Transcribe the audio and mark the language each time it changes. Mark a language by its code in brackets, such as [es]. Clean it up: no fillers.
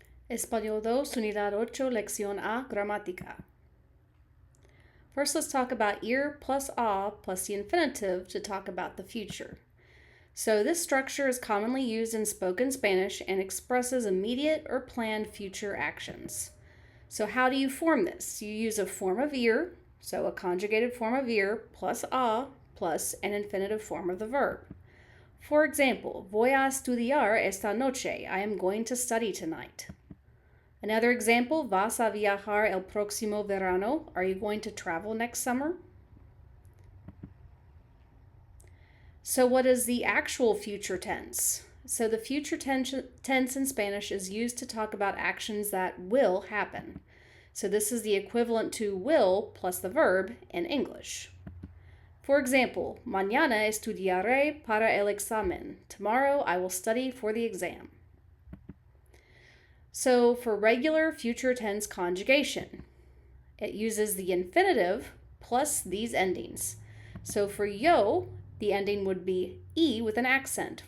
[es] Español 2, Unidad 8, Lección A, Gramática. [en] First, let's talk about ir plus a plus the infinitive to talk about the future. So this structure is commonly used in spoken Spanish and expresses immediate or planned future actions. So how do you form this? You use a form of ir, so a conjugated form of ir plus a plus an infinitive form of the verb. For example, [es] voy a estudiar esta noche. [en] I am going to study tonight. Another example, [es] vas a viajar el próximo verano. [en] Are you going to travel next summer? So what is the actual future tense? So the future tense in Spanish is used to talk about actions that will happen. So this is the equivalent to will plus the verb in English. For example, [es] mañana estudiaré para el examen. [en] Tomorrow I will study for the exam. So for regular future tense conjugation, it uses the infinitive plus these endings. So for yo, the ending would be e with an accent.